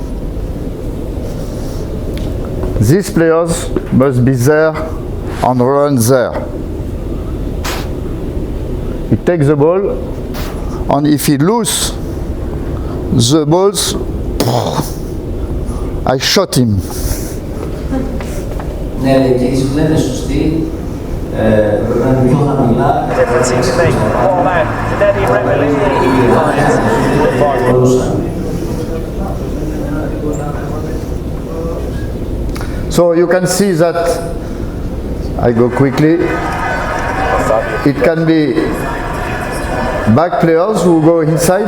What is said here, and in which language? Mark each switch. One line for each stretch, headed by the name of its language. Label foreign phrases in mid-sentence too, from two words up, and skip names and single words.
English: These players must be there and run there. He takes the ball, and if he loses the balls, I shot him.
Greek: Ναι, και η δεν είναι σωστή. Πρέπει να είναι πιο χαμηλά.
English: Difference he can make. Ball out. Neddy Remily. So you can see that I go quickly. It can be back players who go inside.